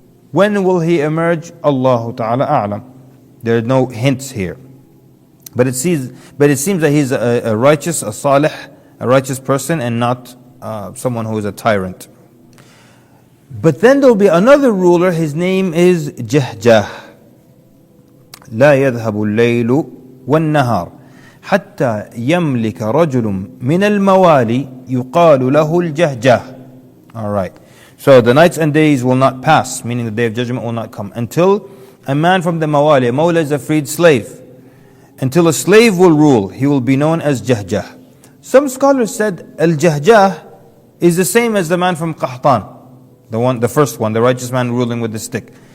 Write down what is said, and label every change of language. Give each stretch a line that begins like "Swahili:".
English: When will he emerge?
Arabic: Allahu Ta'ala A'lam.
English: There are no hints here. But it seems that he's a righteous, a salih a righteous person and not someone who is a tyrant. But then there will be another ruler, his name is Jahjah.
Arabic: لا يذهب الليل والنهار حتى يملك رجل من الموالي يقال له الجهجاه.
English: Alright. So the nights and days will not pass, meaning the day of judgment will not come, until a man from the mawali, a mawla is a freed slave, until a slave will rule, he will be known as Jahjah. Some scholars said al-Jahjah is the same as the man from Qahtan, the first one, the righteous man ruling with the stick.